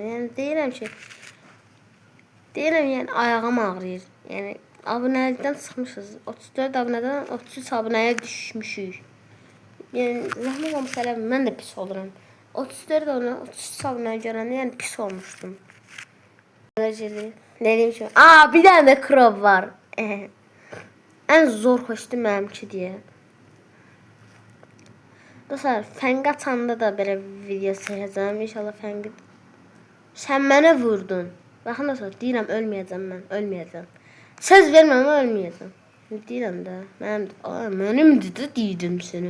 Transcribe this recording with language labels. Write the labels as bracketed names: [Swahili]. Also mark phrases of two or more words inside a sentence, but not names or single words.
[Azerbaijani] Yəni deyirəm yəni ayağım ağrıyır. Yəni abunəlikdən çıxmışız. 34 abunədən 33 abunəyə düşmüşük. Yəni zəhmət olmasa elə mən də pis oluram. 34 33 abunəyə görəndə yəni pis olmuşdum. [Turkish] Ne diyeyim ki? Bir tane de Crow var. En zor koştum benimki diye. [Azerbaijani] Dostlar, fəng açanda da belə video çəkəcəm. İnşallah fəngi... Sən mənə vurdun. Baxın dostlar, deyirəm ölməyəcəm mən. Ölməyəcəm. Söz verməm ama ölməyəcəm. Deyirəm də. Mənimdir də deyirdim səni.